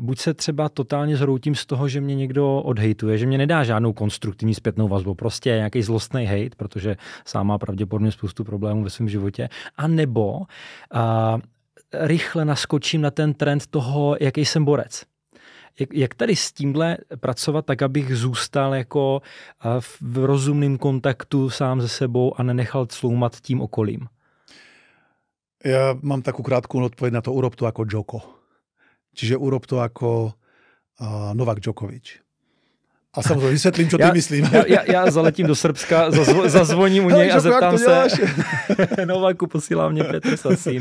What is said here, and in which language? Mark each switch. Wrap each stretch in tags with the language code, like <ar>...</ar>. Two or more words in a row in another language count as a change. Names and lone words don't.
<cs>Buď se třeba totálně zhroutím z toho, že mě někdo odhejtuje, že mě nedá žádnou konstruktivní zpětnou vazbu, prostě nějaký zlostný hejt, protože sám má pravděpodobně spoustu problémů ve svém životě, a nebo rychle naskočím na ten trend toho, jaký jsem borec. Jak tady s tímhle pracovat tak, abych zůstal jako v rozumném kontaktu sám se sebou a nenechal cloumat tím okolím?</cs> <sk>Ja mám takú krátku odpoveď na to, urob to ako Djoko. Čiže urob to ako Novak Djokovic. A samozrejme vysvetlím, čo ty myslím. Ja zaletím do Srbska, zazvoním u nej a zeptám sa.</sk> <cs>Novaku, posílá mne Petr Sasín.</cs>